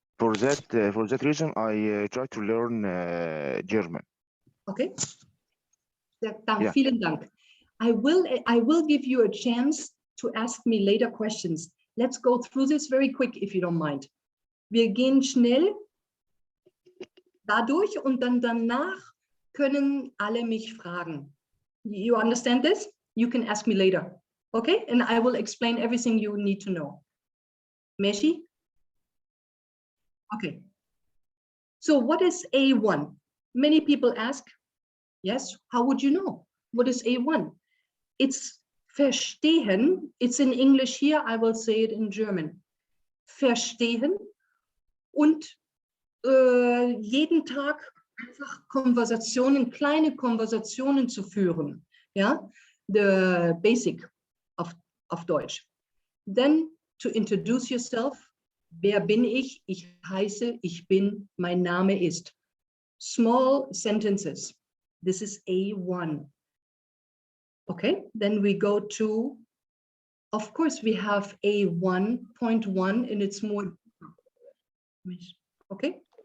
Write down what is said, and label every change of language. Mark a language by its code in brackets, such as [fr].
[en] For that reason, I try to learn German. [de] Okay. Dank, [en] Yeah. [de] vielen Dank. [en] I will give you a chance to ask me later questions. Let's go through this very quick, if you don't mind. [de] Wir gehen schnell dadurch und dann danach können alle mich fragen. [en] You understand this? You can ask me later. Okay? And I will explain everything you need to know. Meshi? Okay. So what is A1? Many people ask, yes, how would you know? What is A1? It's verstehen. It's in English here. I will say it in German. [de] Verstehen und jeden Tag einfach Konversationen, kleine Konversationen zu führen. Ja, [en] the basic [de] auf Deutsch. [en] Then to introduce yourself. [de] Wer bin ich? Ich heiße, ich bin, mein Name ist. [en] Small sentences. This is A1. Okay, then we go to, of course, we have A1.1 and it's more, okay.